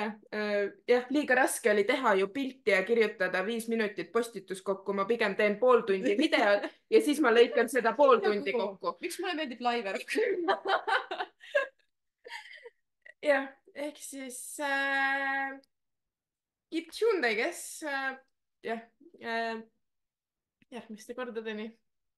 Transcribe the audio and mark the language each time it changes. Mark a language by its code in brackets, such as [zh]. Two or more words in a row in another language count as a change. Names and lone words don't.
[et] jah, liiga raske oli teha ju pilti ja kirjutada 5 minutit postitus kokku, ma pigem teen pool tundi videot ja siis ma lõikan seda pool tundi kokku. miks mulle meeldib laive rohkem? jah, ehk siis [en] keep tuned, I guess. [et] jah, järgmiste kordadeni.